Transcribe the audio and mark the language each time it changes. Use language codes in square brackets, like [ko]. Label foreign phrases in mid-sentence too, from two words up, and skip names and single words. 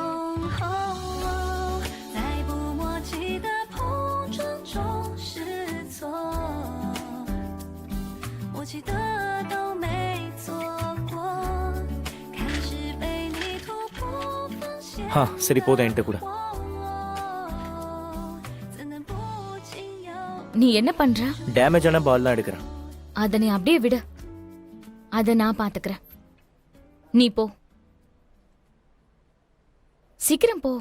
[zh] 在不默契的碰撞中试错，默契的都没错过，开始被你突破防线。 [ta] சரி, போதும் என்கிட்ட கூட. நீ என்ன பண்ற? டேமேஜ் ஆன பால் தான் எடுக்கிறேன். அத நீ அப்படியே விடு, அத நான் பாத்துக்கிறேன். நீ போ. சீக்கிரம் போ.